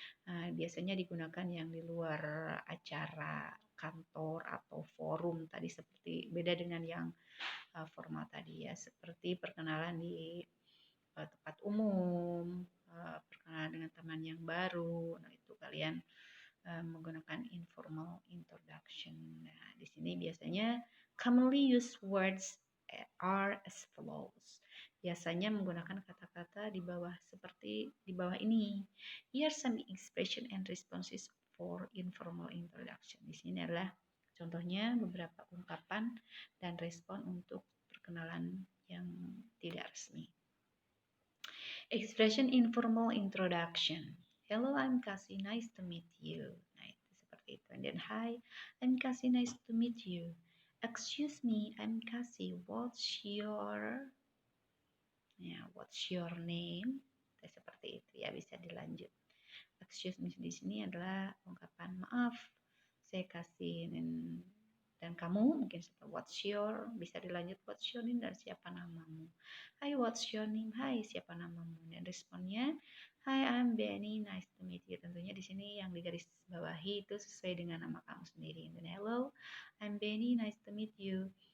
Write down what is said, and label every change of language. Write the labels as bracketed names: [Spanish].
[Indonesian] Biasanya digunakan yang di luar acara kantor atau forum tadi, seperti beda dengan yang formal tadi ya, seperti perkenalan di tempat umum, perkenalan dengan teman yang baru. Nah, itu kalian menggunakan informal introduction. Nah, di sini biasanya [English] commonly used words are as follows. [Indonesian] Biasanya menggunakan kata-kata di bawah seperti di bawah ini. [English] Here are some expression and responses for informal introduction. [Indonesian] Di sini adalah contohnya beberapa ungkapan dan respon untuk perkenalan yang tidak resmi. [English] Expression informal introduction. Hello, I'm Cassie. Nice to meet you. [Indonesian] Nah, itu seperti itu. [English] And then, hi, I'm Cassie. Nice to meet you. Excuse me, I'm Cassie. What's your name? [Indonesian] Nah, seperti itu ya, bisa dilanjut. [English] Excuse me [Indonesian] di sini adalah ungkapan maaf. Saya kasih dan kamu mungkin seperti [English] what's your, [Indonesian] bisa dilanjut [English] what's your name [Indonesian] dan siapa namamu. [English] Hi, what's your name? [Indonesian] Hai, siapa namamu? Dan responnya, [English] hi, I'm Benny, nice to meet you. [Indonesian] Tentunya di sini yang digaris bawahi itu sesuai dengan nama kamu sendiri. Dan [English] hello, I'm Benny, nice to meet you.